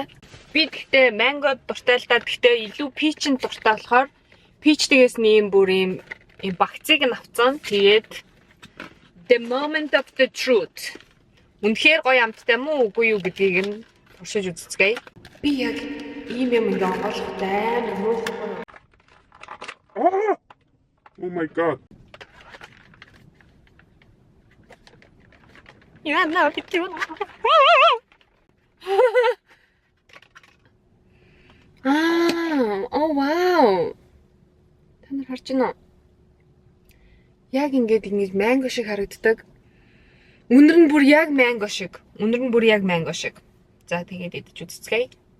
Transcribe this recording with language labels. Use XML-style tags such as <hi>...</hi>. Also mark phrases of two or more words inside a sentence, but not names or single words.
<mn>Би гэхдээ манго дуртай л да. Гэхдээ илүү пичэн дуртай болохоор пичтгээс нэм бүр юм багцыг нь авсан.</mn> <en>Тэгээд The Moment of the Truth.</en> <mn>Үнэхээр гоё амттай мүү үгүй юу гэдгийг нь туршиж үзцгээе. Би яг ийм юм ингээ онгойлготой амар муухай.</mn> <en>Oh my god. Yeah, no, it's too. Oh wow.</en> <mn>Та нар харж байна уу? Яг ингэж манго шиг харагддаг. Үнэр нь бүр яг манго шиг. За тэгээд идэж үзцгээе.</mn>